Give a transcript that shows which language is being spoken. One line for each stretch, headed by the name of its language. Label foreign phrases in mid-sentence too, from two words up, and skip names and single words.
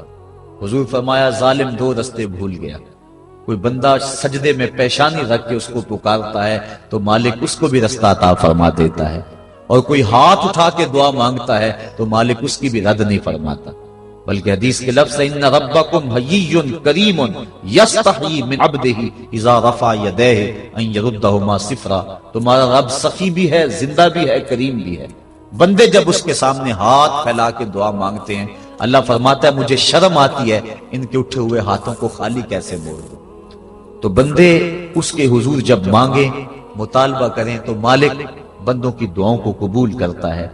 Hindi: हुजूर फरमाया, जालिम 2 रस्ते भूल गया। कोई बंदा सजदे में पेशानी रख के उसको पुकारता है तो मालिक उसको भी रास्ता अता फरमा देता है, और कोई हाथ उठा के दुआ मांगता है तो मालिक उसकी भी रद्द नहीं फरमाता। बल्कि हदीस के लफ्ज़
Arabic: إن ربكم حيي كريم يستحيي من عبده إذا رفع يديه أن يردهما صفرا.
Hindi: तुम्हारा रब सखी भी है, जिंदा भी है, करीम भी है। बंदे जब उसके सामने हाथ फैला के दुआ मांगते हैं, अल्लाह फरमाता है मुझे शर्म आती है इनके उठे हुए हाथों को खाली कैसे मोड़ दूं। तो बंदे उसके हुजूर जब मांगे, मुतालबा करें, तो मालिक बंदों की दुआओं को कबूल करता है।